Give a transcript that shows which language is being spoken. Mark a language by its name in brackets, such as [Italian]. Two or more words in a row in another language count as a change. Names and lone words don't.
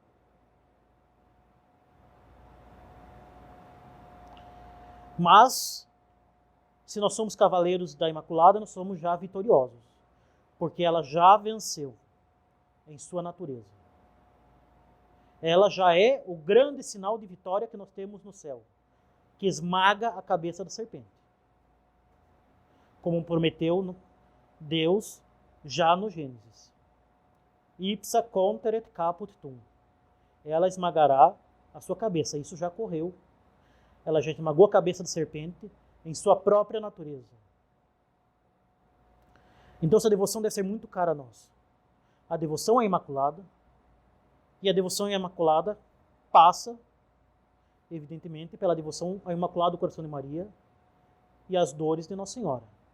[Portuguese] Mas, se nós somos cavaleiros da Imaculada, nós somos já vitoriosos, porque ela já venceu em sua natureza. Ela já é o grande sinal de vitória que nós temos no céu, que esmaga a cabeça da serpente. Como prometeu Deus já no Gênesis. [Latin] Ipsa conteret caput tum. [Portuguese] Ela esmagará a sua cabeça. Isso já ocorreu. Ela já esmagou a cabeça da serpente em sua própria natureza. Então essa devoção deve ser muito cara a nós. A devoção à Imaculada. E a devoção à Imaculada passa, evidentemente, pela devoção ao Imaculado Coração de Maria e às dores de Nossa Senhora.